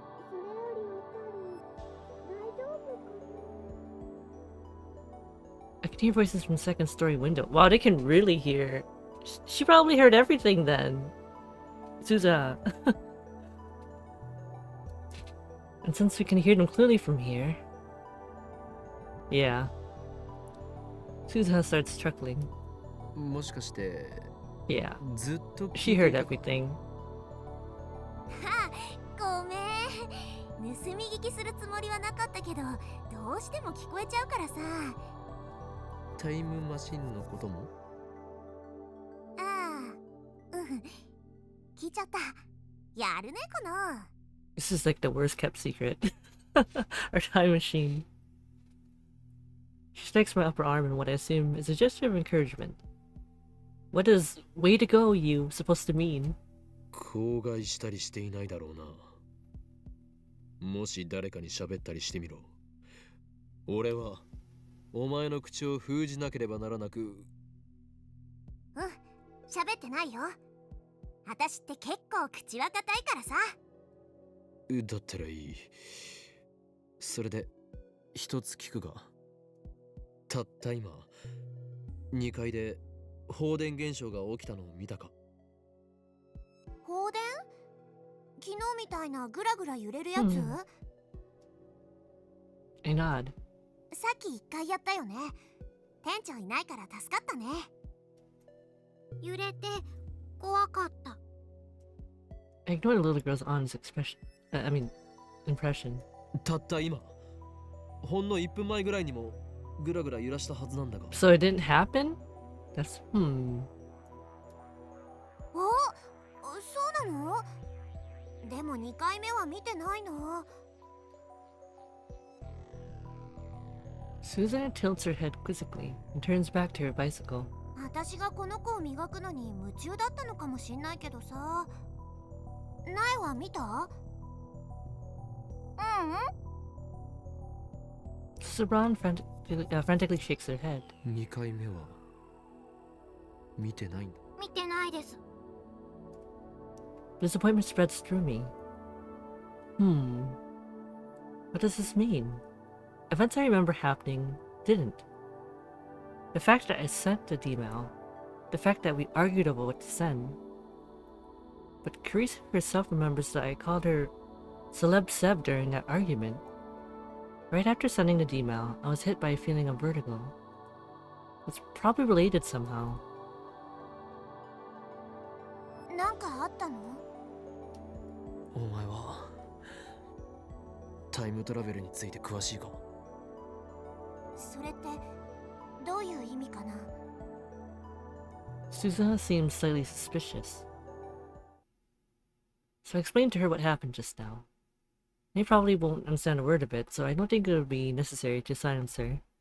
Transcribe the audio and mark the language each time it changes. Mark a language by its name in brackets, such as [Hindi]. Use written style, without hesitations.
[Japanese] それよりおかり、大丈夫かな？ [English] I can hear voices from the second story window. Wow, they can really hear. She probably heard everything then. Suzuha. And since we can hear them clearly from here. Yeah. Suzuha starts chuckling. [Japanese] もしかして [English] Yeah. [Japanese] ずっと [English] She heard everything. [Japanese] ごめん。盗み聞きするつもりはなかったけど、どうしても聞こえちゃうからさ。タイムマシンのことも？ああ、聞いちゃった。やるね、この。 [English] This is like the worst kept secret. Our time machine. She strikes my upper arm in what I assume is a gesture of encouragement. What does way to go you supposed to mean? [Japanese] 口外したりしていないだろうな。もし誰かに喋ったりしてみろ。俺はお前の口を封じなければならなく。喋ってないよ。私って結構口は固いからさ。だったらいい。それで一つ聞くが、たった今2階で放電現象が起きたのを見たか？放電？昨日みたいなグラグラ揺れるやつ？ [English] I nod. [Japanese] さっき1回やったよね。店長いないから助かったね。揺れて怖かった。 [English] I ignored the little girl's honest expression. Impression. [Japanese] たった今、ほんの1分前ぐらいにもグラグラ揺らしたはずなんだが。 [English] So it didn't happen? That's [Japanese] お、そうなの？でも2回目は見てないの。 [English] Susanna tilts her head quizzically and turns back to her bicycle. [Japanese] 私がこの子を磨くのに夢中だったのかもしんないけどさ。苗は見た？うん。 [English] Sister Braun frantically shakes her head. [Japanese] 2回目は見てないんだ。見てないです。 [English] Disappointment spreads through me. What does this mean? Events I remember happening didn't. The fact that I sent the email, the fact that we argued over what to send. But Carissa herself remembers that I called her Celeb Seb during that argument. Right after sending the email, I was hit by a feeling of vertigo. It's probably related somehow. [Japanese] なんかあったの？お前はタイムトラベルについて詳しいかも。それってどういう意味かな？ [English] Susanna seems slightly suspicious. So I explained to her what happened just now. They probably won't understand a word of it, so I don't think it would be necessary to silence her.